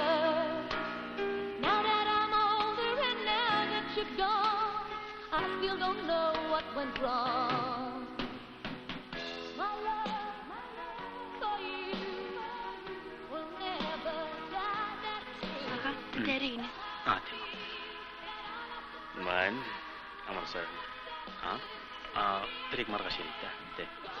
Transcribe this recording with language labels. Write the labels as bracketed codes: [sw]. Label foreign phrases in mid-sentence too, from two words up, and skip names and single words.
[en] Now that I'm older and now that you're gone, I still don't know what went wrong. My love for you will never die. That's true. [mn] Ага, дээрээ гинэ. Тийм. Маань амарсаа. Тэрийг маргааш ирээ та. Тэ.